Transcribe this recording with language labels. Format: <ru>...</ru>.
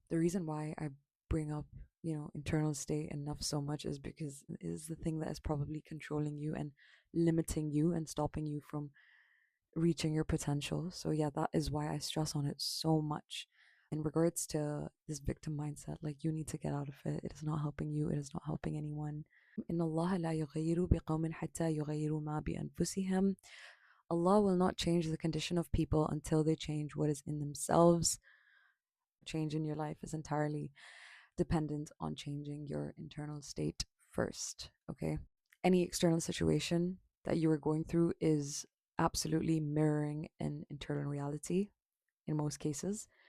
<en>The reason why I bring up, internal state enough so much is because it is the thing that is probably controlling you and limiting you and stopping you from reaching your potential. So yeah, that is why I stress on it so much. In regards to this victim mindset, like, you need to get out of it. It is not helping you, it is not helping anyone.</en> <ar>إن الله لا يغير بقوم حتى يغيروا ما بأنفسهم.</ar> <en>Allah will not change the condition of people until they change what is in themselves. Change in your life is entirely dependent on changing your internal state first, okay? Any external situation that you are going through is absolutely mirroring an internal reality in most cases.</en>